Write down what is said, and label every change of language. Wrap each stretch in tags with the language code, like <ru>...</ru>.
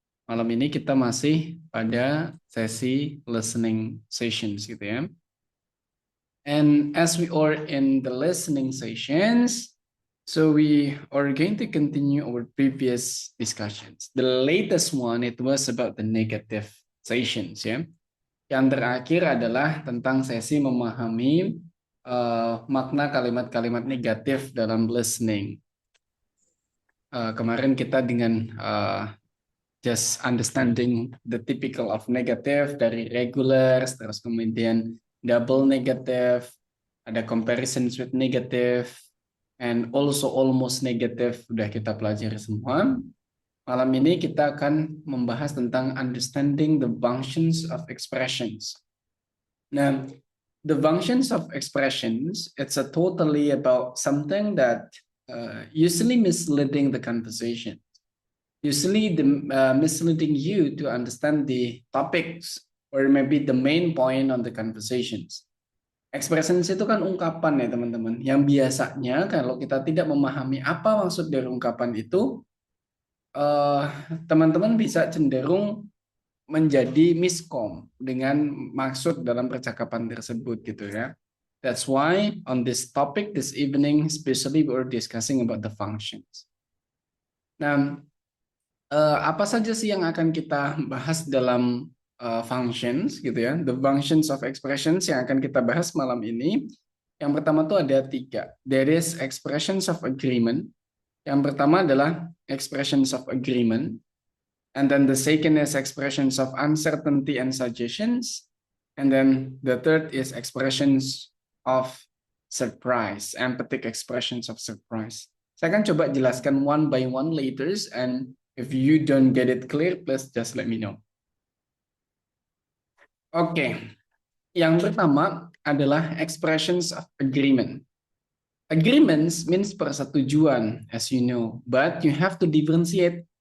<id>Malam ini kita masih pada sesi listening sessions gitu ya.</id> <en>And as we are in the listening sessions, so we are going to continue our previous discussions. The latest one, it was about the negative sessions ya.</en> <id>Yang terakhir adalah tentang sesi memahami makna kalimat-kalimat negatif dalam listening. Kemarin kita dengan</id> <en>just understanding the typical of negative</en> <id>dari</id> <en>regulars,</en> <id>terus kemudian</id> <en>double negative,</en> <id>ada</id> <en>comparisons with negative, and also almost negative,</en> <id>udah kita pelajari semua. Malam ini kita akan membahas tentang</id> <en>understanding the functions of expressions. Nah, the functions of expressions, it's a totally about something that usually misleading the conversation. Usually misleading you to understand the topics or maybe the main point on the conversations.</en> <id>Expressions itu kan ungkapan ya teman-teman, yang biasanya kalau kita tidak memahami apa maksud dari ungkapan itu, teman-teman bisa cenderung menjadi miskom dengan maksud dalam percakapan tersebut gitu ya.</id> <en>That's why on this topic this evening, especially we're discussing about the functions.</en> <id>Nah, apa saja sih yang akan kita bahas dalam functions gitu ya?</id> <en>The functions of expressions</en> <id>yang akan kita bahas malam ini. Yang pertama tuh ada 3.</id> <en>There is expressions of agreement.</en> <id>Yang pertama adalah</id> <en>expressions of agreement. And then the second is expressions of uncertainty and suggestions. And then the third is expressions of surprise, empathic expressions of surprise.</en> <id>Saya akan coba jelaskan</id> <en>one by one later, and if you don't get it clear, please just let me know.</en> <id>Oke, yang pertama adalah expressions of agreement.</id> <en>Agreements means persetujuan, as you know, but you have to differentiate.</en>